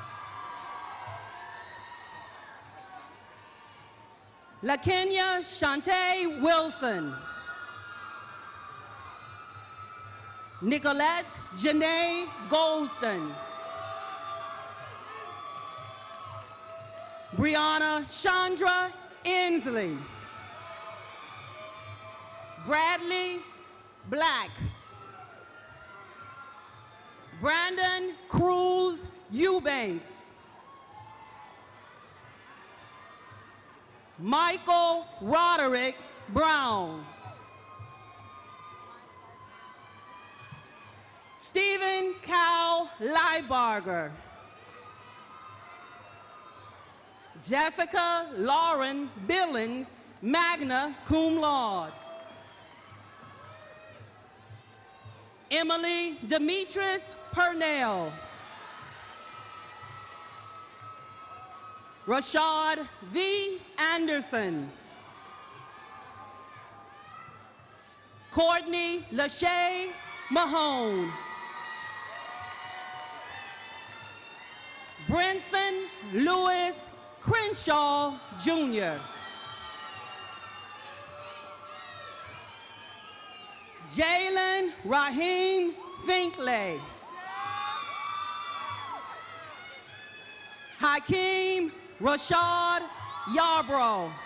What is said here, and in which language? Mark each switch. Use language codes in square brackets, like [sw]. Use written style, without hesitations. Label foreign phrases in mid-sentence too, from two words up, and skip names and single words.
[en] LaKenya Shantae Wilson. Nicolette Janae Goldston. Brianna Chandra Inslee. Bradley Black. Brandon Cruz Eubanks. Michael Roderick Braun. Stephen Cal Leibarger. Jessica Lauren Billings, [la] magna cum laude. [en] Emily Demetris Purnell. Rashad V. Anderson. Courtney Lachey Mahone. Brinson Lewis Crenshaw, Jr. Jalen Raheem Finkley. Hakeem Rashad Yarbrough.